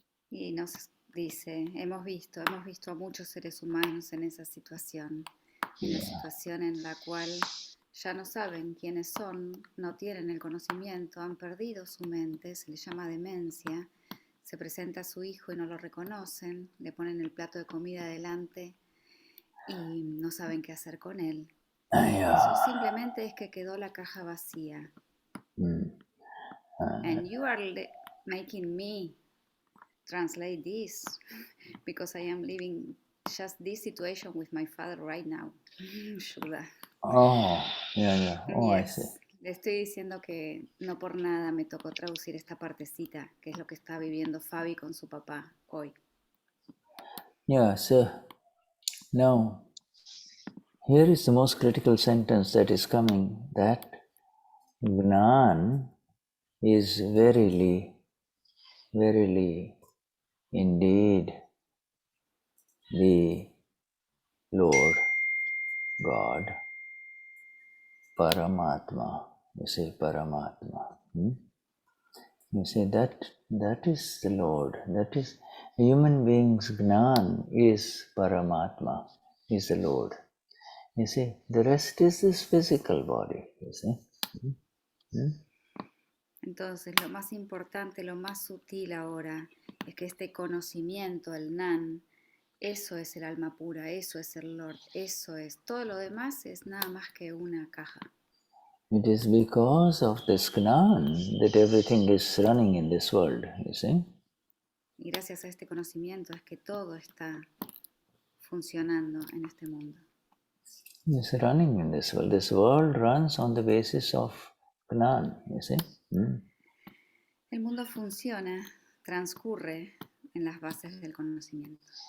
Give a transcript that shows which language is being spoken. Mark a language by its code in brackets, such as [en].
[es] Y nos dice, hemos visto a muchos seres humanos en esa situación, en la situación en la cual ya no saben quiénes son, no tienen el conocimiento, han perdido su mente, se les llama demencia. Se presenta a su hijo y no lo reconocen, le ponen el plato de comida delante y no saben qué hacer con él. Eso simplemente es que quedó la caja vacía. [en] And you are making me translate this because I am living just this situation with my father right now. Shuddha. Oh, yeah. Oh, Yes. I see. [es] Le estoy diciendo que no por nada me tocó traducir esta partecita, que es lo que está viviendo Fabi con su papá hoy. [en] Yeah, so now here is the most critical sentence that is coming, that Gnan is verily, verily, indeed the Lord God, Paramatma. You say Paramatma. You say that is the Lord. That is a human being's Gnan is Paramatma, is the Lord. You see, the rest is this physical body. You see. [es] Entonces, lo más importante, lo más sutil ahora es que este conocimiento, el Gnan, eso es el alma pura, eso es el Lord, eso es. Todo lo demás es nada más que una caja. [en] It is because of this Gnan that everything is running in this world, you see. [es] Y gracias a este conocimiento es que todo está funcionando en este mundo. [en] It's running in this world. This world runs on the basis of Gnan, you see. [es] El mundo funciona, transcurre en las bases del conocimiento.